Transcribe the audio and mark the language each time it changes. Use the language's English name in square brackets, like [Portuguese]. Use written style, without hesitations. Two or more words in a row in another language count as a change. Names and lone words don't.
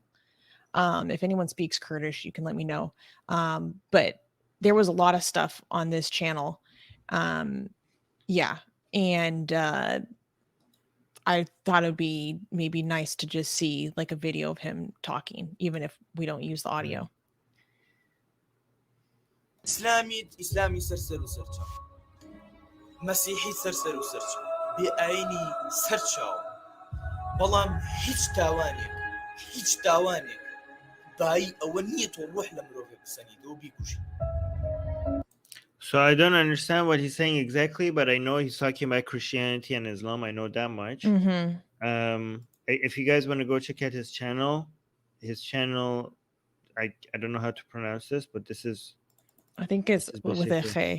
[English] If anyone speaks Kurdish, you can let me know. But there was a lot of stuff on this channel. Yeah. And I thought it'd be maybe nice to just see like a video of him talking, even if we don't use the audio. [Central Kurdish] إسلامي سرسر وسرچاو مسيحي سرسر وسرچاو بأعيني سرچاو بەڵام هیچ تاوانێک دایی ئەوە نییە تۆ ڕۆح لە مرۆڤێک بسەنیتەوە بیکوژی. [English] So I don't understand what he's saying exactly, but I know he's talking about Christianity and Islam. I know that much. If you guys want to go check out his channel, I don't know how to pronounce this, but this is, I think it's with a K.